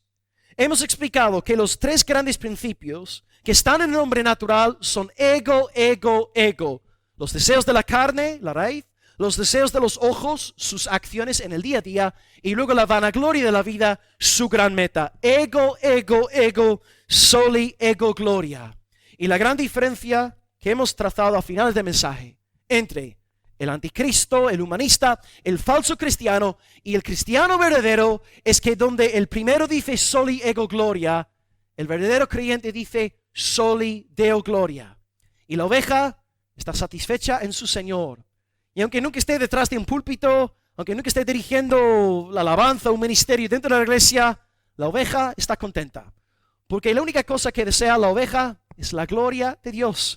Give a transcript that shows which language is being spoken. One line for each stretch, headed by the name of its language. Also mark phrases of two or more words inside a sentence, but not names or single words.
Spanish: Hemos explicado que los 3 grandes principios que están en el hombre natural son ego. Los deseos de la carne, la raíz, los deseos de los ojos, sus acciones en el día a día, y luego la vanagloria de la vida, su gran meta.
Latin: Ego, soli ego gloria.
Spanish: Y la gran diferencia que hemos trazado a finales del mensaje entre el anticristo, el humanista, el falso cristiano y el cristiano verdadero es que donde el primero dice
Latin: soli ego gloria,
Spanish: El verdadero creyente dice,
Latin: soli Deo gloria.
Spanish: Y la oveja está satisfecha en su Señor. Y aunque nunca esté detrás de un púlpito, aunque nunca esté dirigiendo la alabanza, un ministerio dentro de la iglesia, la oveja está contenta. Porque la única cosa que desea la oveja es la gloria de Dios.